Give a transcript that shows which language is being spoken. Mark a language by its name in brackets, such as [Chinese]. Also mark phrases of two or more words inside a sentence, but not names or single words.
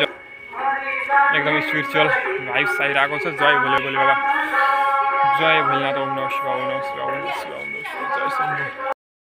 [Nepali] एकदम [English] spiritual vibes [Nepali] आइरहेको छ। [Hindi] जय भोले भोले बाबा, जय भोलेनाथ, [Sanskrit] ओम नमः शिवाय, ओम नमः शिवाय, ओम नमः शिवाय, ओम नमः शिवाय, जय शम्भु।